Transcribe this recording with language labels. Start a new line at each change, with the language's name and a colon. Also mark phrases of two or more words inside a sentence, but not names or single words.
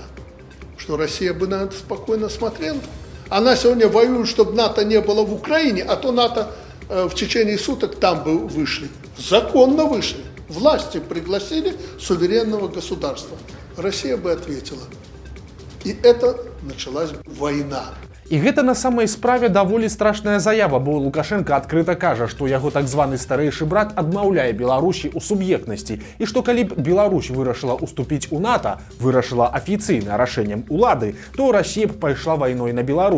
Russian: Что Россия бы на это спокойно смотрела. Она сегодня воюет, чтобы НАТО не было в Украине, а то НАТО в течение суток там бы вышли. Законно вышли. Власти пригласили суверенного государства. Россия бы ответила. И это началась война.
Belarusian: І гэта на самай справе даволі страшная заява, бо Лукашенко адкрыта кажа, што яго так званы старэйшы брат адмаўляе Беларусі ў суб'ектнасці і што калі б Беларусь вырашыла ўступіць у НАТО, вырашыла афіцыйна рашэннем улады, то Расія б пайшла вайной на Беларусь.